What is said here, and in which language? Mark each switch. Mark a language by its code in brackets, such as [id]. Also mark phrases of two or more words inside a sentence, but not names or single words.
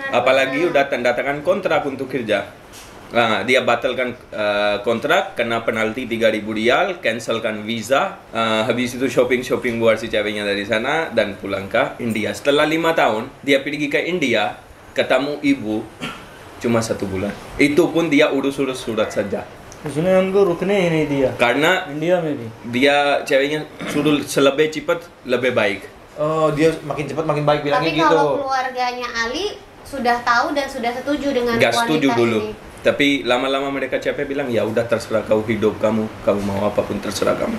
[id] Apalagi udah tanda tangan kontrak untuk kerja. Nah, dia batalkan kontrak kena penalti 3.000 rial, cancelkan visa, habis itu shopping buat si ceweknya dari sana dan pulang ke India. Setelah 5 tahun dia pergi ke India, ketemu ibu cuma 1 bulan. Itu pun dia urus surat saja. [hi] उसने हमको रुकने ही नहीं दिया [id] Karena [hi] इंडिया में भी [id] dia ceweknya suruh lebih cepat lebih baik. Oh, dia makin cepat makin baik bilangnya Tapi gitu. kalau keluarganya Ali sudah tahu dan sudah setuju dengan Gak setuju wanita dulu. ini. Tapi lama-lama mereka capek bilang ya udah terserah kau hidup kamu mau apapun terserah kamu.